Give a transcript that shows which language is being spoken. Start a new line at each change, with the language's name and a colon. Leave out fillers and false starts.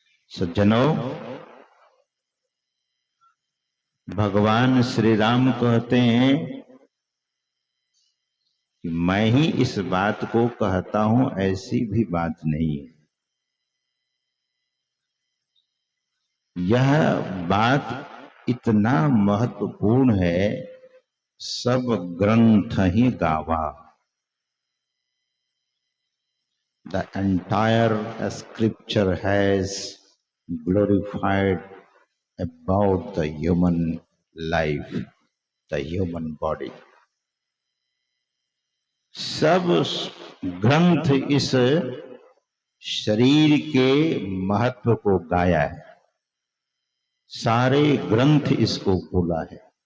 Hindi: सज्जनों, भगवान श्री राम कहते हैं कि मैं ही इस बात को कहता हूं, ऐसी भी बात नहीं है। यह बात इतना महत्वपूर्ण है, सब ग्रंथ ही गावा।
English: The entire scripture has glorified about the human life, the human body.
Hindi: सब ग्रंथ इस शरीर के महत्व को गाया है, सारे ग्रंथ इसको बोला है।